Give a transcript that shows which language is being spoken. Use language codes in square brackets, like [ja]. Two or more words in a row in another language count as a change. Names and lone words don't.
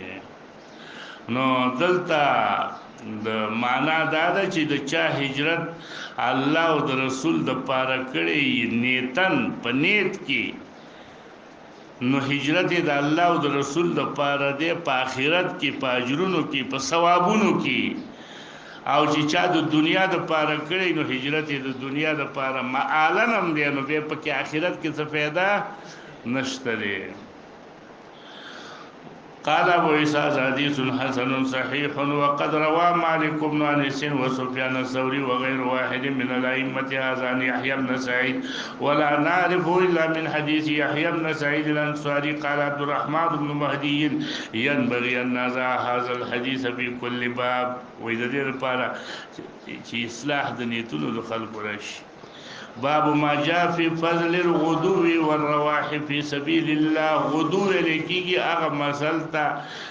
[ps] نو دلته د معنا دا ده چې د چا هجرت الله او د رسول د پاره کړی نیتن په نیت کې، نو هجرت د الله او د رسول د پاره دی په آخرت کې، په اجرونو کې، په ثوابونو کې. او چې چا د دنیا د پاره کړی نو هجرت د دنیا د پاره معالن هم دی، نو به په کې آخرت کې څه فایده نشته دی. [ar] قال ابو عيسى حديث حسن صحيح وقد روى مالك بن انس وسفيان الثوري وغير واحد من الائمه هذا يحيى بن سعيد ولا نعرف الا من حديث يحيى بن سعيد الانصاري. قال عبد الرحمن بن مهدي ينبغي ان نزع هذا الحديث في كل باب. [ps] واذا دې لپاره چې اصلاح د نیتونو د خلکو راشي. [ar] باب ما جاء في فضل الغدو والرواح في سبيل الله. [ps] غدو لیکيږي هغه مسل ته